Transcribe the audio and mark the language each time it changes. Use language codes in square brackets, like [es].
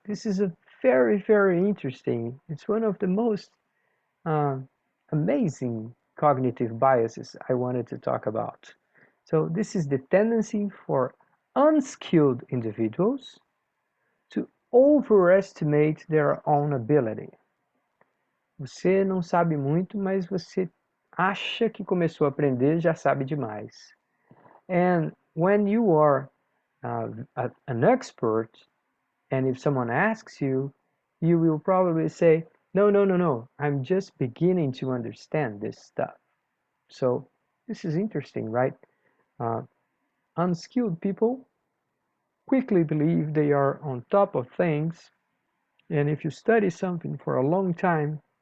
[en] This is a very interesting, it's one of the most uh, amazing cognitive biases I wanted to talk about. So this is the tendency for unskilled individuals to overestimate their own ability. [pt] Você não sabe muito, mas você acha que começou a aprender, já sabe demais. [en] And when you are an expert, and if someone asks you, you will probably say, no, I'm just beginning to understand this stuff. So this is interesting, right? Uh, Unskilled people quickly believe they are on top of things, and if you study something for a long time,